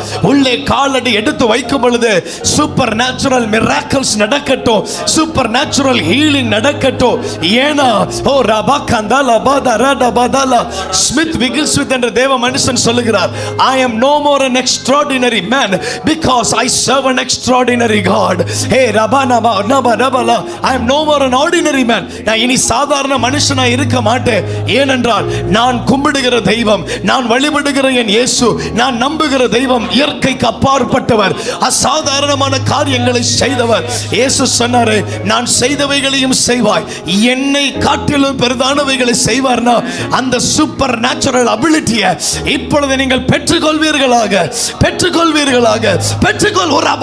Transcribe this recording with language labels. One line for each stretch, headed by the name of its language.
Tamil: உள்ளே காலடி எடுத்து வைக்கும் பொழுது சூப்பர் நேச்சுரல் மிராக்கிள்ஸ் நடக்கட்டும், சூப்பர் நேச்சுரல் ஹீலிங் நடக்கட்டும். ஏனா ஓ ரபா கந்தல பதரட பதல ஸ்மித் விகில்ஸ்மித் என்ற தேவ மனுஷன் சொல்லுகிறார்,
English: I am no more an extraordinary man because I serve an extraordinary God. Hey ரபானா நபா ரபல, I am no more an ordinary man.
Tamil: நான் இனி சாதாரண மனுஷனா இருக்க மாட்டேன். ஏனென்றால் நான் கும்பிடுகிற தெய்வம், நான் வழிபடுகிற என் இயேசு, நான் நம்புகிற தெய்வம் இயற்கைக்கு அப்பாற்பட்டவர், அசாதாரணமான காரியங்களை செய்தவர். இயேசு சொன்னாரு, நான் செய்தவைகளையும் செய்வாய், என்னை காட்டிலும் பெரிதானவைகளை செய்வார்னா அந்த சூப்பர் நேச்சுரல் அபிலிட்டியை இப்பொழுது நீங்கள் பெற்றுக்கொள்வீர்களாக, பெற்றுக்கொள்வீர்களாக, பெற்றுக்கொள்.